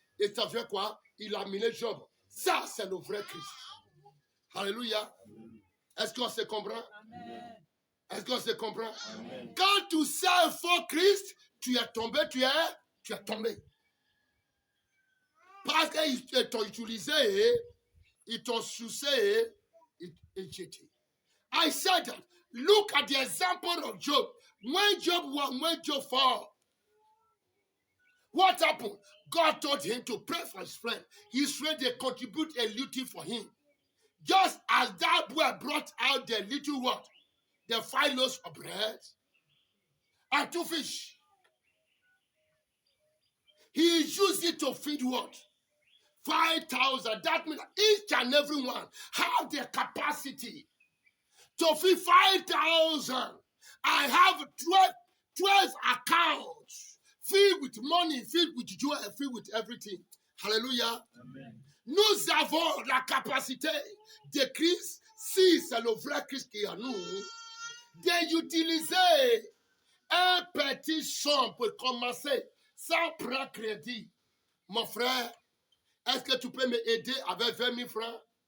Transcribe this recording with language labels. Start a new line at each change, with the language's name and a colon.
French: Et ça fait quoi? Il a mis Job. Ça, c'est le vrai Christ. Alléluia. Est-ce qu'on se comprend? Amen. Est-ce qu'on se comprend? Amen. Quand tu sais un faux Christ, tu es tombé, tu es tombé. Parce qu'ils t'ont utilisé, ils t'ont sucé et jeté.
English: I said that. Look at the example of Job. When Job fell, what happened? God told him to pray for his friend. His friend, they contribute a little for him. Just as that boy brought out the little what? The 5 loaves of bread and 2 fish. He used it to feed what? 5,000. That means each and every one have the capacity to feed 5,000. I have 12 accounts filled with money, filled with joy, filled with everything. Hallelujah. Amen.
French: Nous avons la capacité de Christ, si c'est le vrai Christ qui est en nous, d'utiliser un petit somme pour commencer sans prendre crédit. Mon frère, est-ce que tu peux m'aider avec 20 000 francs?